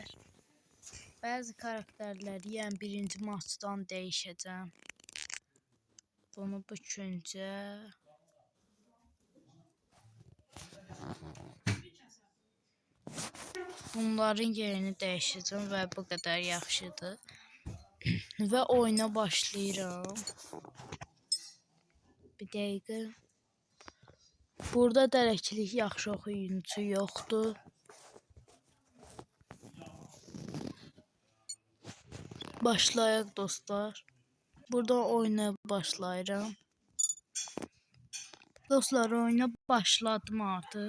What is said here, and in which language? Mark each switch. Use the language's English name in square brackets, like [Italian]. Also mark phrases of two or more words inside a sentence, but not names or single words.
[Turkish] Bazı karakterleri yani birinci maçdan değişeceğim. Bunu bükünce bunların yerini değişeceğim ve bu kadar yaxşıdır. [Azerbaijani] Ve oyuna başlayıram. Bir dəqiqə. Burada dərəklik yaxşı oyuncu yoxdur. Başlayaq dostlar. Burada oyuna başlayıram. Dostlar oyuna başladım artıq.